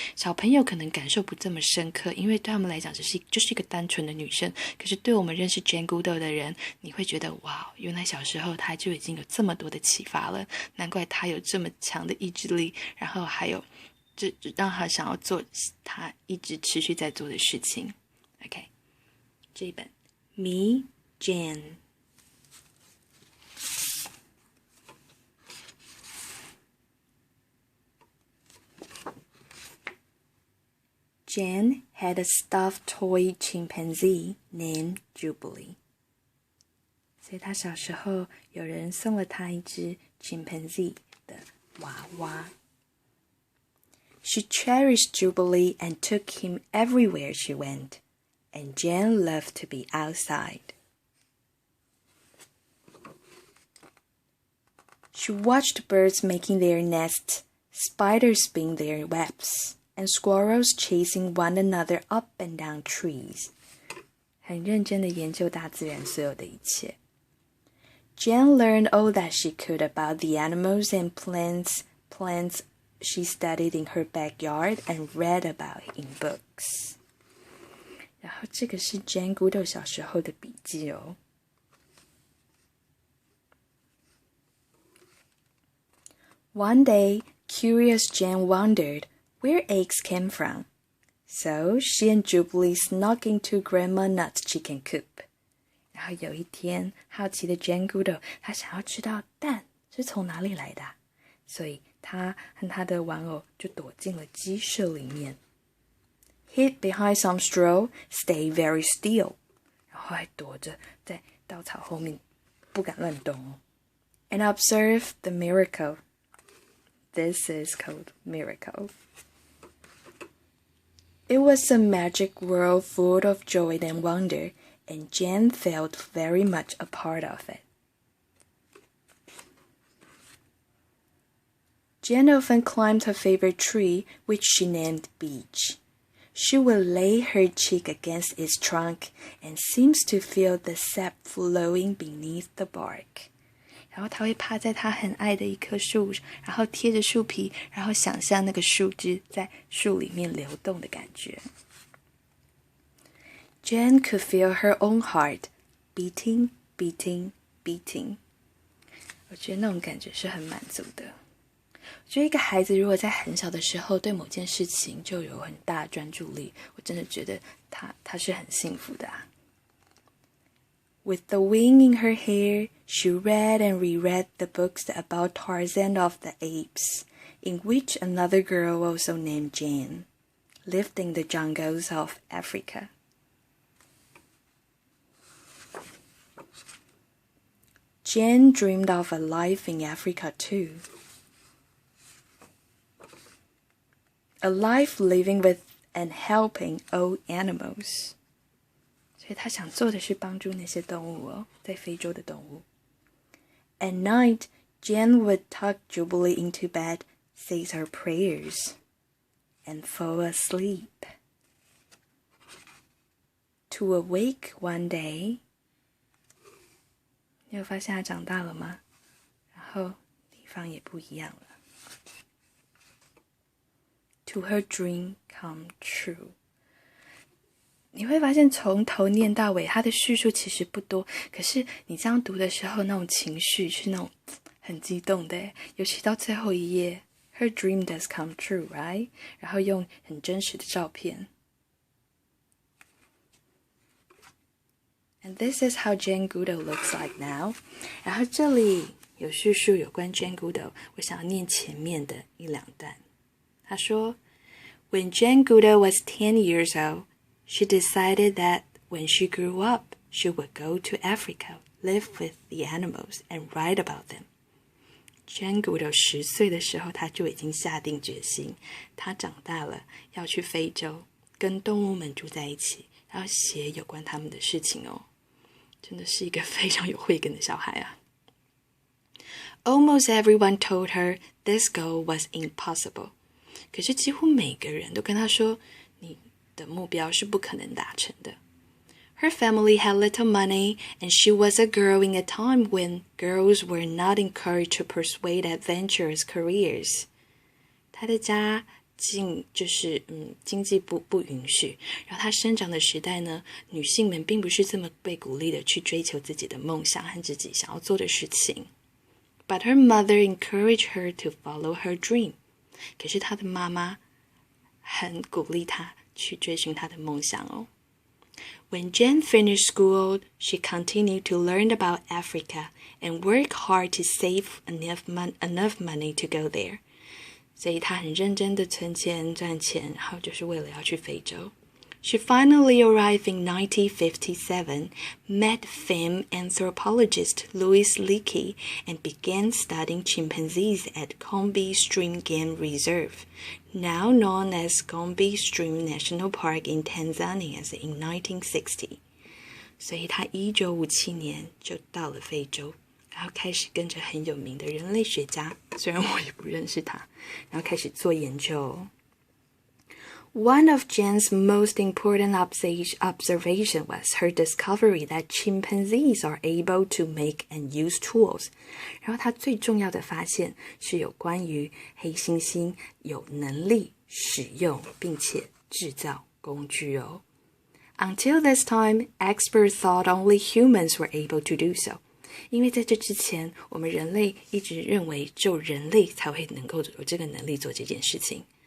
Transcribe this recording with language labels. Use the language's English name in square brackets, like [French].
[Chinese] 小朋友可能感受不这么深刻，因为对他们来讲就是一个单纯的女生。可是对我们认识 Jane Goodall 的人，你会觉得哇，原来小时候她就已经有这么多的启发了，难怪她有这么强的意志力，然后还有这让她想要做她一直持续在做的事情。 [English] OK， [Chinese] 这一本 [English] Me Jane。Jane had a stuffed toy chimpanzee named Jubilee. [Chinese] 所以她小时候有人送了她一只 chimpanzee 的娃娃。 [English] She cherished Jubilee and took him everywhere she went, and Jane loved to be outside. She watched birds making their nests, spiders spin their webs,and squirrels chasing one another up and down trees. [Chinese] 很认真地研究大自然所有的一切。 [English] Jane learned all that she could about the animals and plants she studied in her backyard and read about in books. [Chinese] 然后这个是 Jane Goodall 小时候的笔记哦。 [English] One day, curious Jane wondered where eggs came from. So she and Jubilee snuck into Grandma Nut's chicken coop. [Chinese] 然后有一天，好奇的 Jane Goodall 她想要知道蛋是从哪里来的，所以她和她的玩偶就躲进了鸡舍里面。 [English] Hid behind some straw, stay very still. [Chinese] 然后还躲着在稻草后面，不敢乱动哦。 [English] And observe the miracle. This is called miracle. It was a magic world full of joy and wonder, and Jane felt very much a part of it. Jane often climbed her favorite tree, which she named Beech. She would lay her cheek against its trunk and seems to feel the sap flowing beneath the bark. [Chinese] 然后他会趴在他很爱的一棵树，然后贴着树皮，然后想象那个树枝在树里面流动的感觉。 [English] Jane could feel her own heart beating, beating, beating. [Chinese] 我觉得那种感觉是很满足的。我觉得一个孩子如果在很小的时候对某件事情就有很大的专注力，我真的觉得他是很幸福的啊。 [English] With the wind in her hair, she read and reread the books about Tarzan of the Apes, in which another girl also named Jane lived in the jungles of Africa. Jane dreamed of a life in Africa too. A life living with and helping all animals. [Chinese] 所以他想做的是帮助那些动物哦，在非洲的动物。 [English] At night, Jane would tuck Jubilee into bed, say her prayers, and fall asleep. To awake one day, [Chinese] 你有发现他长大了吗？然后地方也不一样了。 [English] To her dream come true. [Chinese] 你会发现从头念到尾，它的叙述其实不多，可是你这样读的时候，那种情绪是那种很激动的，尤其到最后一页 ， [English] Her dream does come true, right？ [Chinese] 然后用很真实的照片。 [English] And this is how Jane Goodall looks like now. [Chinese] 然后这里有叙述有关 Jane Goodall， 我想要念前面的一两段。他说 [English] ，When Jane Goodall was 10 years old,She decided that when she grew up, she would go to Africa, live with the animals, and write about them. [Chinese] Jane Goodall 10岁的时候，她就已经下定决心，她长大了要去非洲，跟动物们住在一起，还要写有关他们的事情哦，真的是一个非常有慧根的小孩啊。 [English] Almost everyone told her this goal was impossible. [Chinese] 可是几乎每个人都跟她说，你的目标是不可能达成的。 [English] Her family had little money, and she was a girl in a time when girls were not encouraged to pursue adventurous careers. [Chinese] 她的家经济不允许，然后她生长的时代呢，女性们并不是这么被鼓励的去追求自己的梦想和自己想要做的事情。 [English] But her mother encouraged her to follow her dream. [Chinese] 可是她的妈妈很鼓励她去追寻她的梦想哦。 [English] When Jen finished school, she continued to learn about Africa and work hard to save enough money to go there. [Chinese] 所以她很认真的存钱赚钱，然后就是为了要去非洲。 [English] She finally arrived in 1957, met famed anthropologist Louis Leakey, and began studying chimpanzees at Gombe Stream Game Reserve, now known as Gombe Stream National Park in Tanzania in 1960. [Chinese] 所以他1957年就到了非洲，然后开始跟着很有名的人类学家，虽然我也不认识他，然后开始做研究。 [English] One of Jen's most important observation was her discovery that chimpanzees are able to make and use tools. [Chinese] 然后她最重要的发现是有关于黑猩猩有能力使用并且制造工具哦。 [English] Until this time, experts thought only humans were able to do so. [Chinese] 因为在这之前，我们人类一直认为只有人类才会能够有这个能力做这件事情。